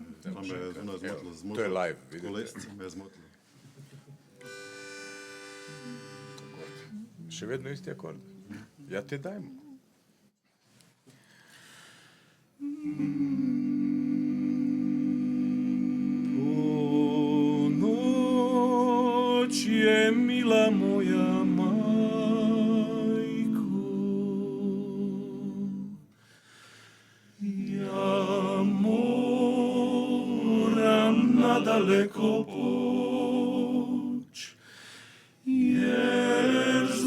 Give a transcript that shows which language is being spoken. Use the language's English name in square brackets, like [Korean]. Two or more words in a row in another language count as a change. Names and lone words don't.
[Slovenian] To je live, vidite. še vedno isti akord. Ja te dajmo. [Bosnian] Noč je mila moja majko, ja moram na daleko poč, jer